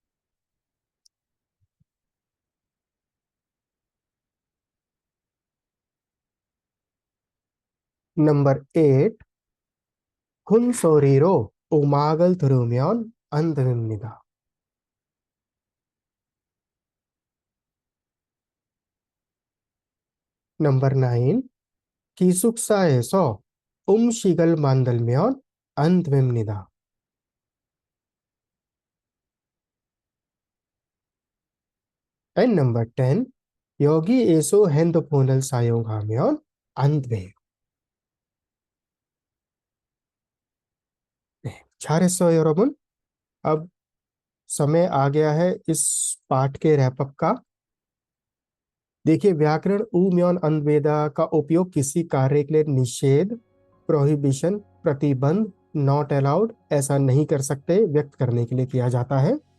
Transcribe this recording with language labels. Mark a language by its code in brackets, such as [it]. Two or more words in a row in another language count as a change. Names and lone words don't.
[ko] नंबर 8, 큰 소리로 음악을 들으면 안 됩니다. नंबर 9, 기숙사에서 음식을 만들면 안 됩니다. [en] And number 10, [ko] 여기에서 핸드폰을 사용하면 안 돼요. 네, 잘했어요, 여러분. [hi] अब समय आ गया है इस पाठ के रैपअप का। देखिए, व्याकरण [ko] 으면 안 돼요 [hi] का उपयोग किसी कार्य के लिए निषेध, प्रोहिबिशन, प्रतिबंध, [en] not allowed [hi] ऐसा नहीं कर सकते व्यक्त करने के लिए किया जाता है।